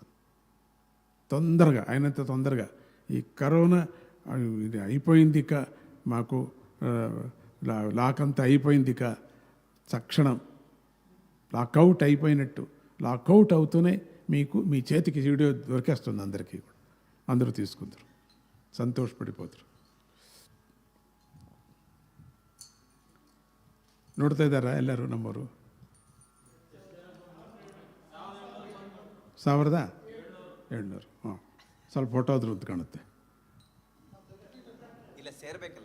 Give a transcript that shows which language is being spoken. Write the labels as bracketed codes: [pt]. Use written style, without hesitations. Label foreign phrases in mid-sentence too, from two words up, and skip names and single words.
[te] తొందరగా అయినంత తొందరగా ఈ కరోనా ఇది అయిపోయింది, ఇక మాకు లాక్ అంతా అయిపోయింది, ఇక తక్షణం లాకౌట్ అయిపోయినట్టు, లాకౌట్ అవుతూనే మీకు మీ చేతికి వీడియో దొరికేస్తుంది. అందరికీ కూడా అందరూ తీసుకుందరు, సంతోషపడిపోతారు. [kn] ನೋಡ್ತಾ ಇದ್ದಾರಾ ಎಲ್ಲರೂ ನಮ್ಮವರು? 1700. ಹಾಂ, ಸ್ವಲ್ಪ ಫೋಟೋ ಆದರೂ ಅಂತ ಕಾಣುತ್ತೆ. ಇಲ್ಲ ಸೇರ್ಬೇಕಲ್ಲ